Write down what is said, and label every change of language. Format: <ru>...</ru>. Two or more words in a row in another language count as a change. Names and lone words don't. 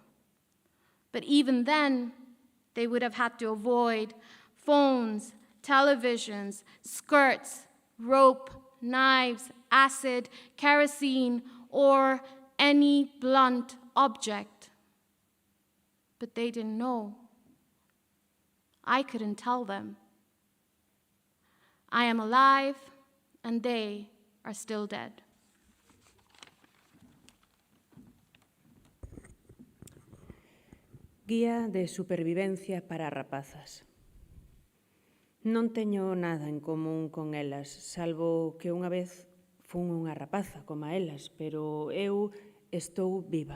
<en>But even then, they would have had to avoid phones, televisions, skirts, rope, knives, acid, kerosene, or any blunt object. But they didn't know. I couldn't tell them. I am alive, and they are still dead.</en> <gl>Guía de supervivencia para rapazas. Non teño nada en común con elas, salvo que unha vez fun unha rapaza como elas, pero eu estou viva.</gl>